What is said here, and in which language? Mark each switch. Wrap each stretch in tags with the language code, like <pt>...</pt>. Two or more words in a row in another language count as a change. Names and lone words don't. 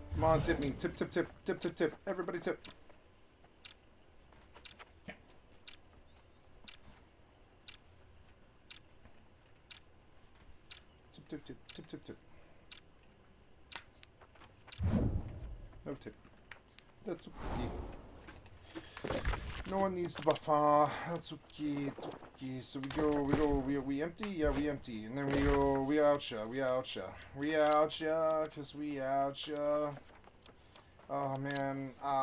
<en>on, tip me. Tip, tip, tip, tip, tip, tip. Everybody tip. Tip, tip, tip, tip, tip, tip. No tip. That's okay. No one needs the buffer. That's okay. It's okay. So we empty? Yeah, we empty. And then we go, we outcha. We outcha, cause we outcha. Oh man.</en>